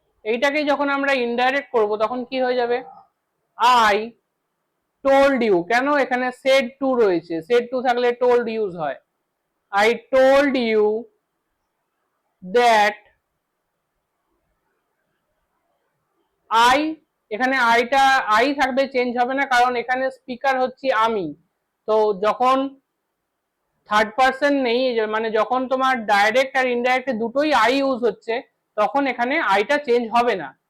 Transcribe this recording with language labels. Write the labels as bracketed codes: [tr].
[bn] এইটাকে যখন আমরা ইনডাইরেক্ট করব তখন কি হয়ে যাবে? [en] I told you, [bn] কেন এখানে said to রয়েছে, said to থাকলে told ইউজ হয়। [en] I told you that I, [bn] এখানে আইটা আই থাকবে, চেঞ্জ হবে না কারণ এখানে স্পিকার হচ্ছে আমি। তো যখন থার্ড পার্সন নেই, মানে যখন তোমার ডাইরেক্ট আর ইনডাইরেক্ট দুটোই আই ইউজ হচ্ছে, তখন এখানে আইটা চেঞ্জ হবে না।